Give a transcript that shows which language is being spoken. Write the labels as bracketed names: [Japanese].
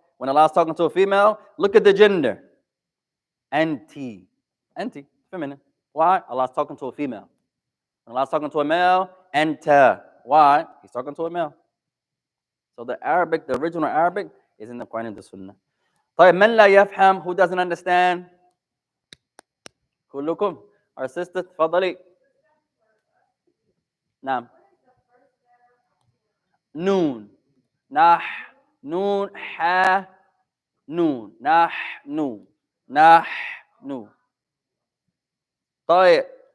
[English] When Allah's talking to a female, look at the gender. Anti. Anti, feminine. Why? Allah's talking to a female. When Allah's talking to a male, anta. Why? He's talking to a male. So the Arabic, the original Arabic, is in the Quran and the Sunnah. [Arabic] طيب من لا يفهم, [English] who doesn't understand? [Arabic] كلكم. [English] Our sister, تفضلي. [Arabic] نعم. نون. نح. نون. ح. نون. نحن. نحن. طيب.